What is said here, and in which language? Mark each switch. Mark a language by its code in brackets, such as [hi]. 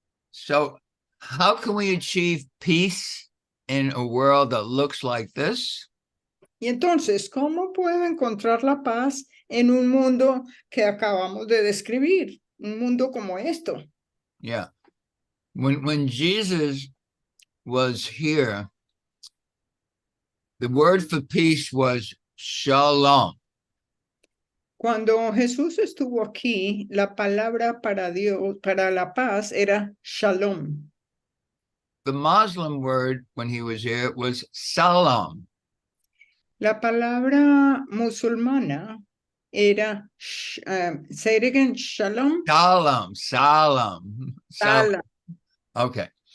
[en] So how can we achieve peace in a world that looks like this? [es] Y entonces, ¿cómo puedo encontrar la paz en un mundo que acabamos de describir? Un mundo como esto. [en] Yeah. When Jesus was here, the word for peace was shalom. [es] Cuando Jesús estuvo aquí, la palabra para Dios, para la paz, era shalom. [en] The Muslim word when he was here was salam. [es] La palabra musulmana era, [en] say it again, [es] shalom. [ar] Salam. Salam. [en] Okay.